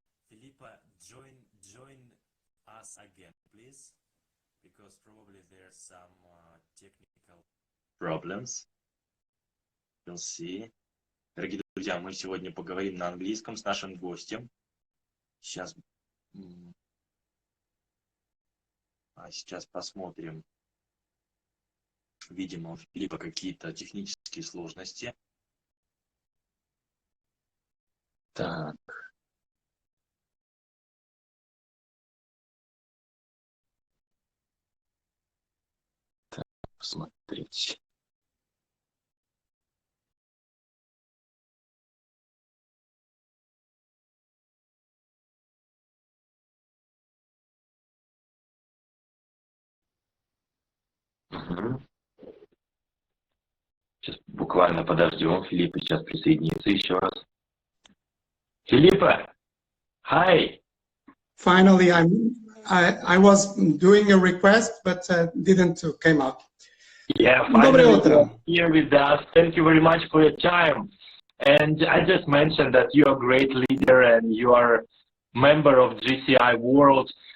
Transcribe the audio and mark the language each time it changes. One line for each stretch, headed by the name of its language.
English: Филиппа, join us again, please, because probably there's some technical problems. We'll see.
Russian: Дорогие друзья, мы сегодня поговорим на английском с нашим гостем. Сейчас посмотрим. Видимо, у Филиппа какие-то технические сложности. Так. Посмотреть. Угу. Сейчас буквально подождем. Филиппа сейчас присоединится еще раз.
English: Филиппа, hi. Finally, I was doing a request, but didn't came out. Yeah, finally here with us. Thank you very much for your time. And I just mentioned that you are a great leader and you are member of GCI World.